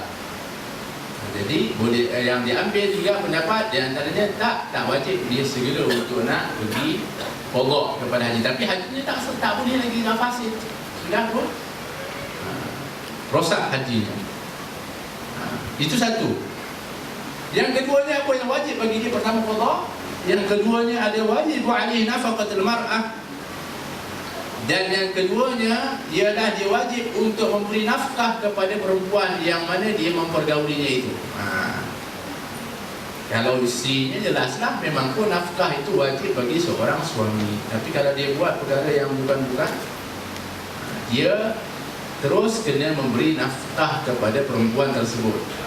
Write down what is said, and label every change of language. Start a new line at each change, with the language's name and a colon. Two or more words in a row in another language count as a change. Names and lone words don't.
Malay: Jadi boleh yang diambil juga pendapat di antaranya tak wajib dia segera untuk nak pergi qada kepada haji, tapi hajinya tak boleh lagi fasid. Sudah pun rosak hajinya. Itu satu. Yang keduanya apa yang wajib bagi dia? Pertama qada. Yang keduanya ada wajib
Arabic: عليه نفقة المرأة.
Malay: Dan yang keduanya ialah dia wajib untuk memberi nafkah kepada perempuan yang mana dia mempergaulinya itu. Kalau isterinya jelaslah memang pun nafkah itu wajib bagi seorang suami. Tapi kalau dia buat perkara yang bukan-bukan, dia terus kena memberi nafkah kepada perempuan tersebut.